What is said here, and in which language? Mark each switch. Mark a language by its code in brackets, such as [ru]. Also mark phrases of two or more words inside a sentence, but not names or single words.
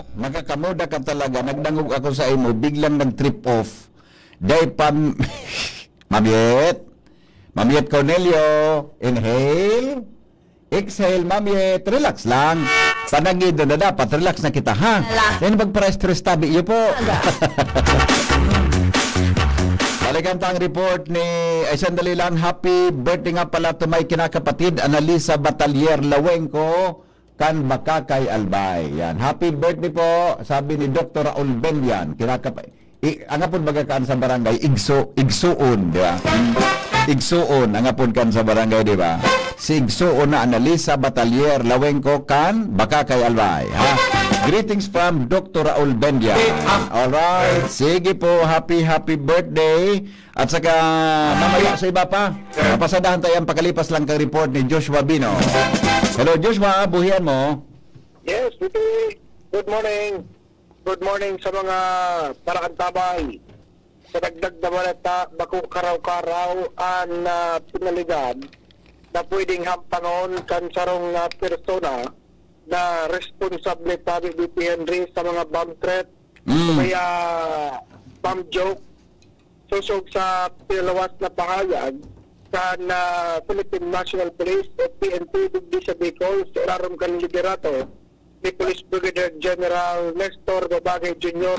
[bik] Magkakamuda ka talaga. Nagdangog ako sa imo. Biglang nag-trip off. Day pam... Mamiet Cornelio. [en] Inhale. Exhale, Mamiet. Relax lang. [bik] Panagid na dapat. Relax na kita, ha? Yan magpa-stress tabi iyo po. Balikan tang report ni... [tl] Ay, sandali lang. [en] Happy birthday [tl] nga pala to may kinakapatid. Analisa Batalier Lawenco. [bik] Kan Bakakay Albay. Yan. [en] Happy birthday [tl] po, sabi ni Dr. Raul Benyan. [bik] Ang apon magakaan sa barangay, igsuon, di ba? Igsuon, ang apon kan sa barangay, di ba? Si igsuon na Analisa Batalier Lawenco kan Bakakay Albay. Ha? [en] Greetings from Dr. Raul Benyan. Alright. [tl] Sige po, [en] happy birthday. [tl] At saka, mamaya sa iba pa. Napasadahan tayo ang pakalipas lang kang report ni Joshua Bino. [bik] Hello, Joshua. Buhian mo. [en] Yes, good morning. Good morning [bik] sa mga parakantabay. Sa dagdag na balita, bako karaw-karaw ang pinaligan na pwedeng hampangon kan sarong persona na responsable tabi ni Henry sa mga bomb threat kaya bomb joke susog sa pinaluwas na pahayag kan Philippine National Police o PNP digdi sa Bicol sa irarom kan liderato ni Police Brigadier General Nestor Babagay Jr.